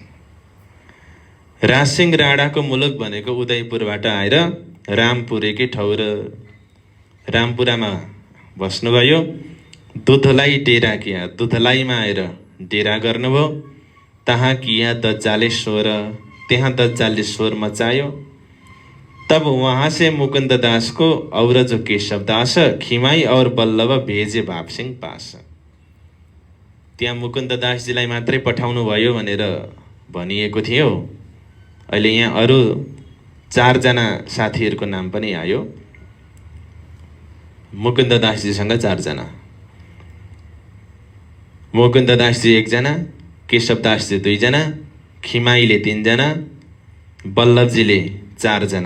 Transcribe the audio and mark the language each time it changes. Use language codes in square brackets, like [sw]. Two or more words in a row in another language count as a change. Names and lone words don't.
[ne] राजसिंह राणाको मुलुक भनेको उदयपुरबाट आएर रामपुरेकै ठौर, रामपुरामा बस्नुभयो। दुधलाई [hi] डेरा किया, [ne] दुधलाईमा आएर डेरा गर्नुभयो। [hi] तहाँ किया [ne] दज्जालेश्वर, त्यहाँ दज्जालेश्वर मचायो। [hi] तब वहाँ से मुकुंद दास को और जो केशव दास खिमाई और बल्लभ भेजे भापसिंह पास। [ne] त्यहाँ मुकुन्द दासजीलाई मात्रै पठाउनु भयो भनेर भनिएको थियो। अहिले यहाँ अरू 4 जना साथीहरूको नाम पनि आयो। मुकुन्द दासजीसँग 4 जना, मुकुन्द दासजी 1 जना, केशव दासजी 2 जना, खिमाईले 3 जना, बल्लभजीले 4 जना।